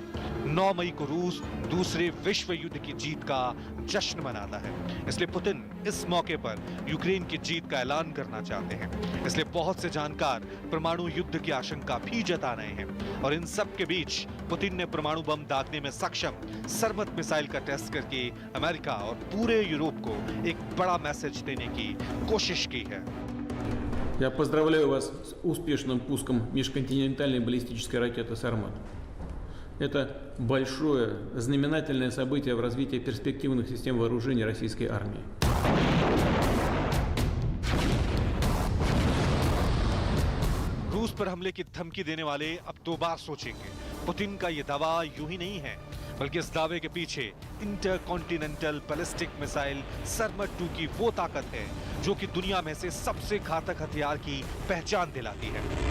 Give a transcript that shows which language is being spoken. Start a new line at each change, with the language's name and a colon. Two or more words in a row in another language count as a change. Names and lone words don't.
Hindi: 9 मई को रूस दूसरे विश्व युद्ध की जीत का जश्न मनाता है, इसलिए पुतिन इस मौके पर यूक्रेन की जीत का ऐलान करना चाहते हैं। इसलिए बहुत से जानकार परमाणु युद्ध की आशंका भी जता रहे हैं। और इन सब के बीच पुतिन ने परमाणु बम दागने में सक्षम सरमत मिसाइल का टेस्ट करके अमेरिका और पूरे यूरोप को एक बड़ा मैसेज देने की कोशिश की है।
Russian: Я поздравляю вас с успешным пуском межконтинентальной баллистической ракеты «Сармат». Это большое, знаменательное событие в развитии перспективных систем вооружений российской армии.
Hindi: रूस पर हमले की धमकी देने वाले अब दो बार सोचेंगे। पुतिन का ये दावा यूं ही नहीं है, बल्कि इस दावे के पीछे
English: intercontinental ballistic missile
Hindi: सरमट 2 की वो ताकत है जो कि दुनिया में से सबसे घातक हथियार की पहचान दिलाती है।